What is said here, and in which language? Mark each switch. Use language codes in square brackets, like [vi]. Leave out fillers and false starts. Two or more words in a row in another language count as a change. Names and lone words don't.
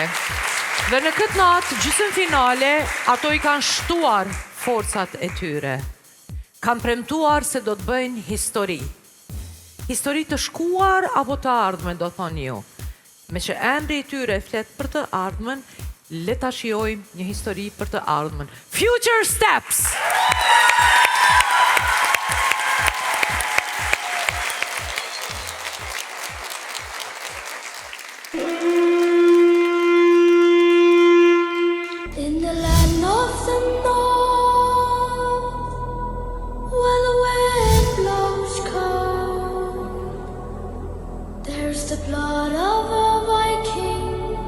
[sq] Dhe në këtë natë, gjysmë finale, ato i kanë shtuar forcat e tyre. Kanë premtuar se do të bëjnë histori. Histori të shkuar apo të ardhmen, do thonë ju. Me që emri i tyre flet për të ardhmen, le ta shijojmë një histori për të ardhmen. Future Steps! [en] In the land of the north, where the wind blows cold, there's the blood of a Viking